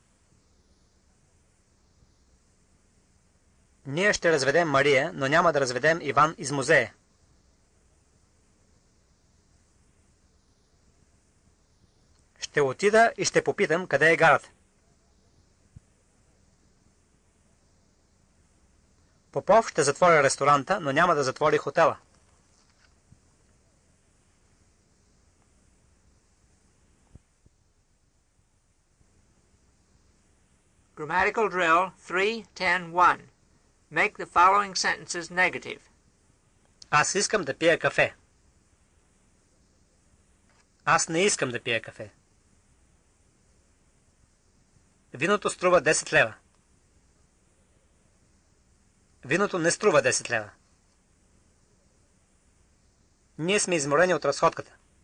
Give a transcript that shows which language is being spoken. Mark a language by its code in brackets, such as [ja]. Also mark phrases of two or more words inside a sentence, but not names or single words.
[bg] Ние ще разведем Мария, но няма да разведем Иван из музея. Ще отида и ще попитам къде е гарата. Попов ще затвори ресторанта, но няма да затвори хотела. [en] Grammatical drill 3.10.1. Make the following sentences negative. [bg] Аз искам да пия кафе. Аз не искам да пия кафе. Виното струва 10 лева. Виното не струва 10 лева. Ние сме изморени от разходката.